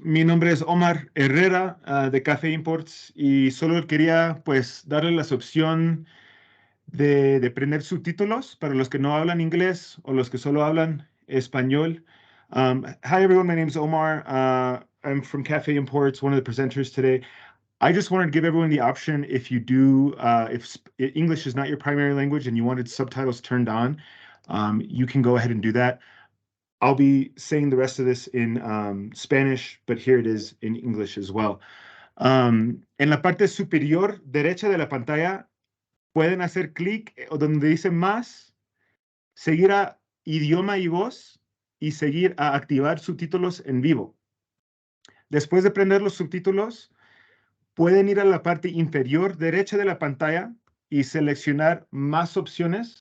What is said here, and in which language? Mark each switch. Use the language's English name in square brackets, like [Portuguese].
[Spanish] Mi nombre es Omar Herrera de Café Imports y solo quería pues darle la opción de prender subtítulos para los que no hablan inglés o los que solo hablan español. [English] Hi everyone, my name is Omar. I'm from Café Imports, one of the presenters today. I just wanted to give everyone the option if you do, if English is not your primary language and you wanted subtitles turned on, you can go ahead and do that. I'll be saying the rest of this in Spanish, but here it is in English as well. [Spanish] En la parte superior derecha de la pantalla pueden hacer clic donde dice más, seguir a idioma y voz y seguir a activar subtítulos en vivo. Después de prender los subtítulos, pueden ir a la parte inferior derecha de la pantalla y seleccionar más opciones.